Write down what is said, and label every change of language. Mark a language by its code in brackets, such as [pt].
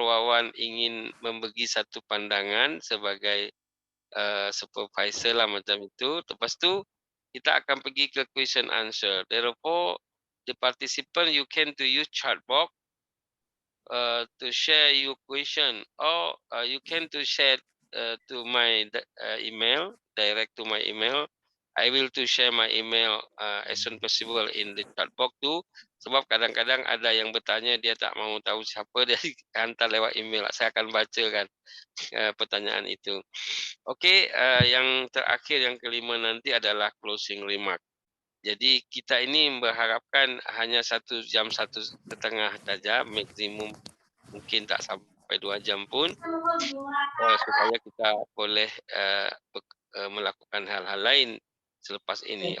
[ms] Wawan ingin membagi satu pandangan sebagai supervisor lah macam itu. Lepas tu kita akan pergi ke question answer. [en] Therefore, the participant you can to use chat box to share your question, or you can to share to my email, direct to my email. I will to share my email as soon possible in the chat box tu. [ms] Sebab kadang-kadang ada yang bertanya dia tak mau tahu siapa, dia hantar lewat email. Saya akan bacakan pertanyaan itu. Okey, yang terakhir yang kelima nanti adalah closing remark. Jadi kita ini berharapkan hanya 1 jam 1.5 saja, maksimum mungkin tak sampai 2 jam pun, supaya kita boleh melakukan hal-hal lain selepas ini.